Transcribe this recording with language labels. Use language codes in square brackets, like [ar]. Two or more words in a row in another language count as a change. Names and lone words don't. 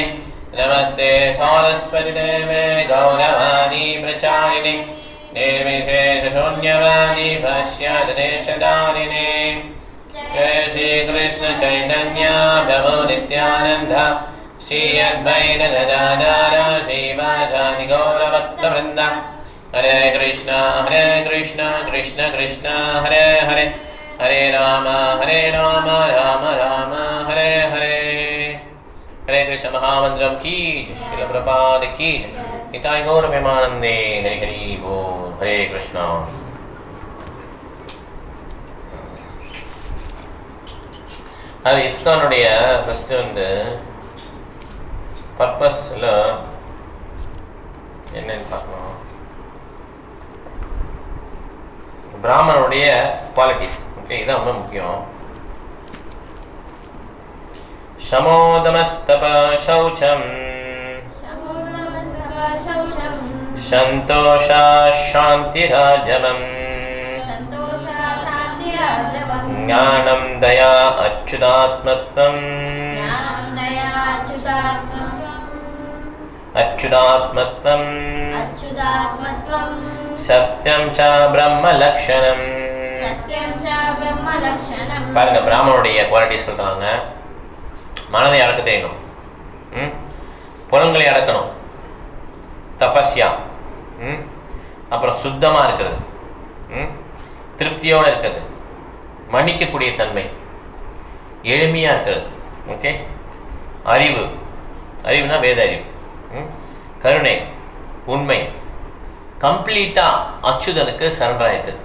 [sa] नमस्ते सरस्वती देवे गौरवाणी प्रचारिणे निर्विशेषशून्यवादी भाष्यदेशधारिणे। जय श्री कृष्ण चैतन्य प्रभु नित्यानंद श्री अद्वैत गदाधर श्रीवासादि गौरभक्तवृंद। हरे कृष्ण कृष्ण कृष्ण हरे हरे हरे राम राम राम हरे हरे। हरे कृष्ण महामंत्रम की श्रील प्रपाद की निताय गौर प्रेमानंदे हरि हरि बोल। हरे कृष्णा। [ta] அது இஸ்கானுடைய ஃபர்ஸ்ட் வந்து பர்பஸ்ல என்னன்னு பார்க்கணும். பிராமணனுடைய குவாலிட்டிஸ், ஓகே, இதான் ரொம்ப முக்கியம். [sa] शमोदमस्तप शौचम संतोषा शांतिराजवम ज्ञानम दया अच्युतात्मत्वम सत्यम च ब्रह्म लक्षणम. [ta] பாருங்க, பிராமணனுடைய குவாலிட்டி சொல்றாங்க. மனதை அடக்க தெரியணும், புலன்களை அடக்கணும், தபஸ்யா, அப்புறம் சுத்தமாக இருக்கிறது, திருப்தியோடு இருக்கிறது, மன்னிக்கக்கூடிய தன்மை, எளிமையாக இருக்கிறது, ஓகே, அறிவுனா வேத அறிவு, கருணை, உண்மை, கம்ப்ளீட்டாக அச்சுதனுக்கு சரண்டராக இருக்குது.